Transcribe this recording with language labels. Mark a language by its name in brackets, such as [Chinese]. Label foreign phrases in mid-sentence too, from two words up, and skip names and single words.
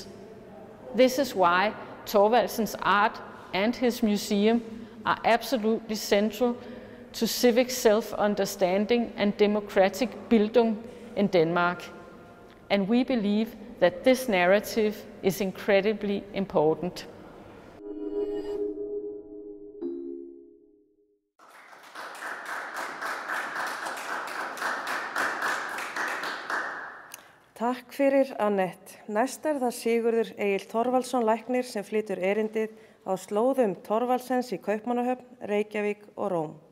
[English] This is why Thorvaldsen's art and his museum are absolutely central to civic self-understanding and democratic Bildung in Denmark. And we believe that this narrative is incredibly important. [Icelandic] Takk fyrir, Annette. Næst það Sigurður Egill Thorvaldsson læknir sem flytur erindið á slóðum Thorvaldsens í Kaupmannahöfn, Reykjavík og Róm.